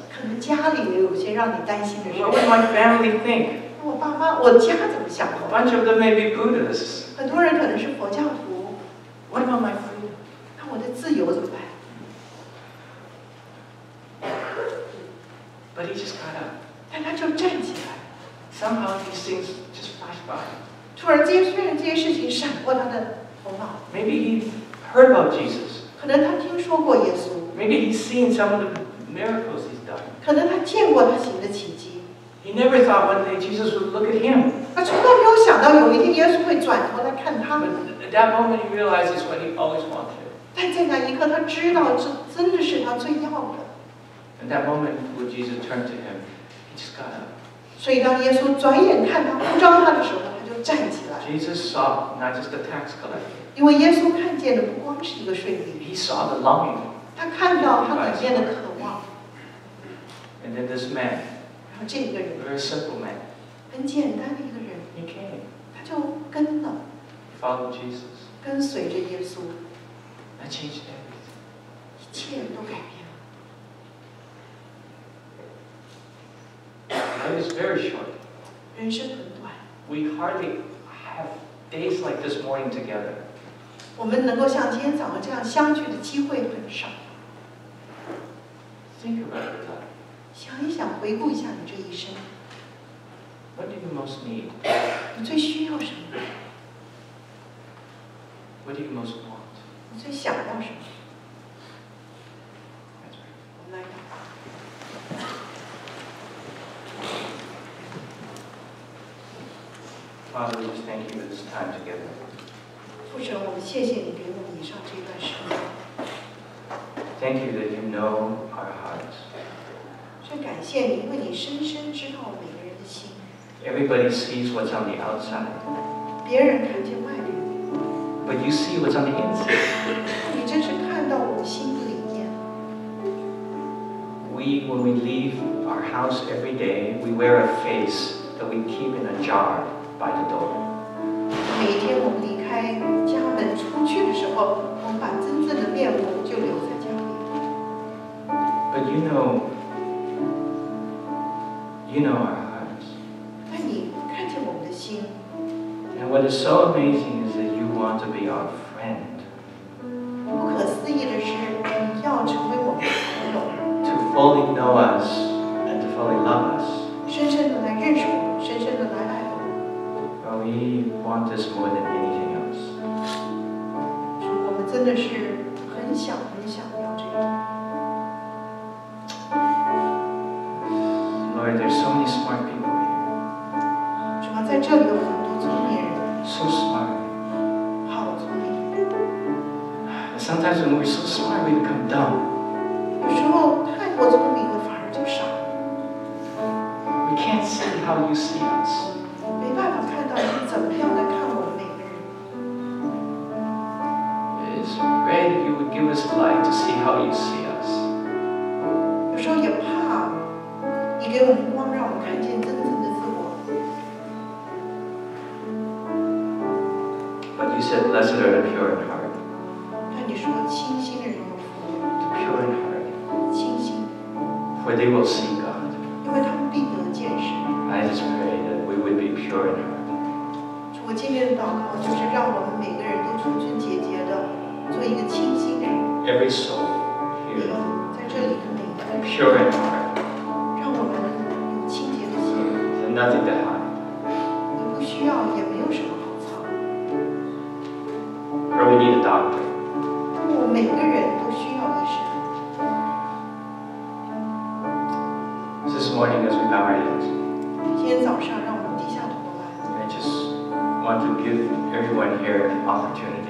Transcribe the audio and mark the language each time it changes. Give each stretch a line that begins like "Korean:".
Chinese: 可能家里也有些让你担心的事。
English: What would my family think?
Chinese: 我爸妈，我家怎么想
English: A
Chinese: 的？
English: bunch of them may be Buddhists.
Chinese: 很多人可能是佛教徒，
English: What about my freedom?
Chinese: 那我的自由怎么办？
English: But he just got up.
Chinese: 但他就站起来。
English: Somehow these things just flashed by.
Chinese: 突然间，虽然这些事情闪过他的头脑，
English: Maybe he heard about Jesus.
Chinese: 可能他听说过耶稣，
English: Maybe he's seen some of the miracles he's done.
Chinese: 可能他见过他行的奇迹。
English: He never thought one day Jesus would look at him.
Chinese: 他从来没有想到有一天耶稣会转头来看他。
English: But at that moment he realized it's what he always wanted.
Chinese: 但在那一刻，他知道这真的是他最要的。
English: At that moment when Jesus turned to him, he just got up.
Chinese: 所以当耶稣转眼看他呼召他的时候，他就站起来。
English: Jesus saw not just the tax collector.
Chinese: 因为耶稣看见的不光是一个税吏，
English: He saw the longing.
Chinese: 他看到他里面的渴望。
English: And then this man,
Chinese: 然后这个人
English: a very simple man,
Chinese: 很简单的一个人，
English: he came.
Chinese: 他就跟了，
English: He followed Jesus.
Chinese: 跟随着耶稣，
English: That changed everything.
Chinese: 一切都改变了。
English: Life is very short.
Chinese: 人生很短，
English: We hardly have days like this morning together.
Chinese: 我们能够像今天早上这样相聚的机会很少。
English: Think about your life.
Chinese: 想一想，回顾一下你这一生，
English: What do you most need?
Chinese: 你最需要什么？
English: What do you most want?
Chinese: 你最想要什么？
English: That's right.
Chinese: 我们来祷告。
English: Father, we just thank you for this time together.
Chinese: 父神，我们谢谢你给我们以上这段时间，
English: Thank you that you know our hearts.
Chinese: 真感谢你，因为你深深知道每个人的心。
English: Everybody sees what's on the outside,
Chinese: 别人看见外面，
English: but you see what's on the inside.
Chinese: 你真是看到我们心的里面。
English: When we leave our house every day, we wear a face that we keep in a jar by the door.
Chinese: 每一天我们离开家门出去的时候，我们把真正的面目就留在家里。
English: But you know our hearts.
Chinese: 但你看见我们的心，
English: And what is so amazing is that you want to be our friend,
Chinese: 不可思议的是，你要成为我们的朋友，
English: to fully know us and to fully love us.
Chinese: 深深的来认识我们，深深的来爱我们。
English: Well, we want this more than anything else.
Chinese: 主，我们真的是很想要这个。
English: Lord, there's so many smart people here.
Chinese: 主啊，在这里有很多聪明人，
English: So smart.
Chinese: 好聪明。
English: Sometimes when we're so smart, we become dumb.
Chinese: 有时候太过聪明了，反而就傻了，
English: We can't see how you see us.
Chinese: 没办法看到你怎么样来看我们每个人。
English: It's great if you would give us light to see how you see us.
Chinese: 有时候也怕你给我们光，让我们看见真正的自我。
English: But you said, blessed are the pure in heart.
Chinese: 但你说清心的人有福，
English: The pure in heart.
Chinese: 清心，
English: For they will see God.
Chinese: 因为他们必得见神。
English: I just pray that we would be pure in heart.
Chinese: 主，我今天的祷告就是让我们每个人都纯纯洁洁的做一个清心的人。
English: Every soul
Chinese: 你
English: here,
Chinese: 在这里的每一个人，
English: pure in heart,
Chinese: 让我们有清洁的心。
English: and nothing to hide.
Chinese: 你不需要，也没有什么好藏。
English: Or we need a doctor.
Chinese: 我们每个人都需要医生。
English: This morning, as we bow our heads,
Chinese: 今天早上，让我们低下头来。
English: I just want to give everyone here an opportunity.